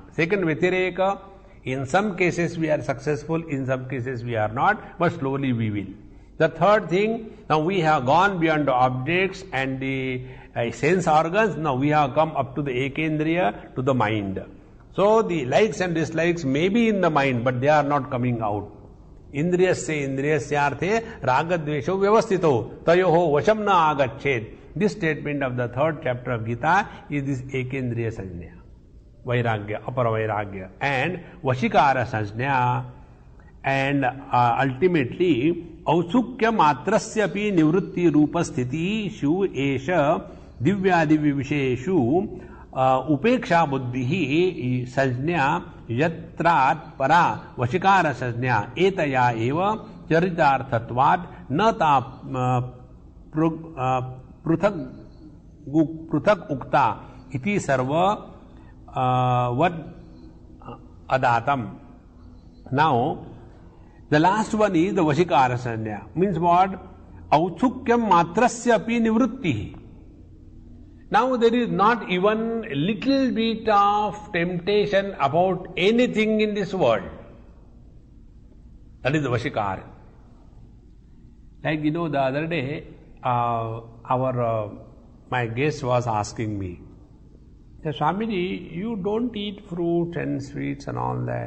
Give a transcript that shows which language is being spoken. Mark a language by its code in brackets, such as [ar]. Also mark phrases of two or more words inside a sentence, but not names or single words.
[en] Second Vyatireka, in some cases we are successful, in some cases we are not, but slowly we will. The third thing, now we have gone beyond the objects and the sense organs, now we have come up to the Ekendriya, to the mind. So the likes and dislikes may be in the mind, but they are not coming out. [sa] इन्द्रियस्य इन्द्रियस्यार्थे रागद्वेषो व्यवस्थितो तयोः वशम् न आगच्छेत्. [en] This statement of the third chapter of Gita is this Ekendriya [sa] संज्ञा, वैराग्य, अपर वैराग्य, and वशीकार संज्ञा, and ultimately औत्सुक्य मात्रस्यापि निवृत्ति रूप स्थिति षु एष दिव्यादिव्य विषेषु उपेक्षा बुद्धिः संज्ञा यत्रत् पर वशीकार संज्ञा एतया एव चरितार्थत्वात् नत पृथक् उक्त इति सर्व वद् अदतम्. [en] Now, the last one is the [sa] वशीकार संज्ञा. [en] Means what? [sa] औत्सुक्यम् मात्रस्य अपि निवृत्ति. [en] Now there is not even little bit of temptation about anything in this world. That is the Vashikara. Like the other day, my guest was asking me, Swamiji, you don't eat fruits and sweets and all that.